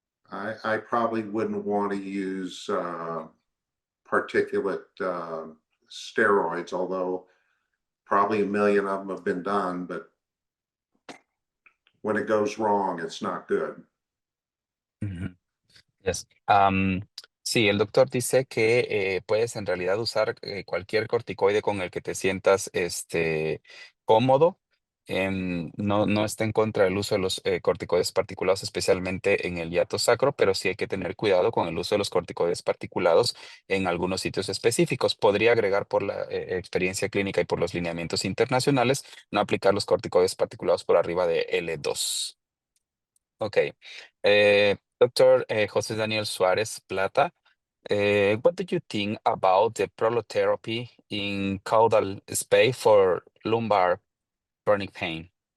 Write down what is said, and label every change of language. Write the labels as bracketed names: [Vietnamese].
[English] I probably wouldn't want to use particulate steroids, although probably a million of them have been done, but when it goes wrong, it's not good. Yes. [Spanish] Sí, el doctor dice que puedes en realidad usar cualquier corticoide con el que te sientas cómodo. No está en contra del uso de los corticoides particulados, especialmente en el hiato sacro, pero sí hay que tener cuidado con el uso de los corticoides particulados en algunos sitios específicos. Podría agregar por la experiencia clínica y por los lineamientos internacionales, no aplicar los corticoides particulados por arriba de L2. [English] Ok. Dr. José Daniel Suárez Plata, what do you think about the prolotherapy in caudal space for lumbar chronic pain?